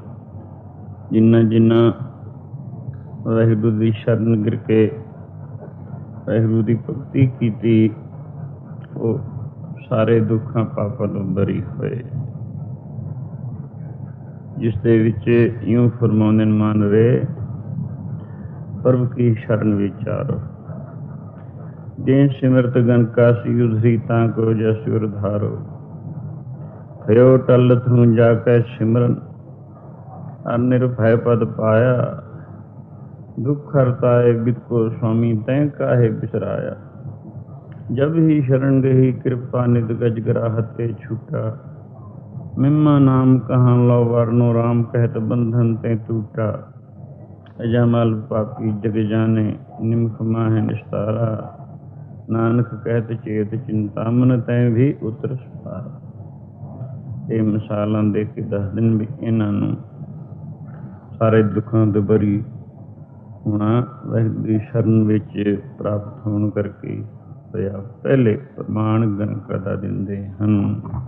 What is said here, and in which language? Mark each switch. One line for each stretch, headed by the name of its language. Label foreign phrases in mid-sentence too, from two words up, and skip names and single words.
Punjabi: ਜਿਨ੍ਹਾਂ ਵਾਹਿਗੁਰੂ ਦੀ ਸ਼ਰਨ ਗਿਰ ਕੇ ਵਾਹਿਗੁਰੂ ਦੀ ਭਗਤੀ ਕੀਤੀ, ਉਹ ਸਾਰੇ ਦੁੱਖਾਂ ਪਾਪਾਂ ਤੋਂ ਬਰੀ ਹੋਏ। ਜਿਸ ਦੇ ਵਿੱਚ ਇਉਂ ਫਰਮਾਉਂਦੇ ਨੇ,
Braj: ਮਨ ਰੇ ਪ੍ਰਭ ਕੀ ਸ਼ਰਨ ਵਿਚਾਰੋ। जे सिमरत गनकासी उधरी तां को जसुर धारो। भयो टल थू जाकै सिमरन अर निर्भय पद पाया। दुख हरताए बिद को स्वामी तैं काहे बिसराया। जब ही शरण गही कृपा निध गज ग्राहते छूटा। मिम्मा नाम कहाँ लो वरनो राम कहत बंधन ते टूटा। अजामल पापी जग जाने निमख माह निस्तारा। नानक कहत चेत चिंतामन तैं भी उतर सपारा।
Punjabi: ਇਹ ਮਿਸਾਲਾਂ ਦੇ ਕੇ ਦੱਸਦੇ ਵੀ ਇਹਨਾਂ ਨੂੰ ਸਾਰੇ ਦੁੱਖਾਂ ਤੋਂ ਬਰੀ ਹੋਣਾ ਵਾਹਿਗੁਰੂ ਦੀ ਸ਼ਰਨ ਵਿੱਚ ਪ੍ਰਾਪਤ ਹੋਣ ਕਰਕੇ ਹੋਇਆ। ਪਹਿਲੇ ਪ੍ਰਮਾਣ ਗਣਕਾ ਦਾ ਦਿੰਦੇ ਹਨ।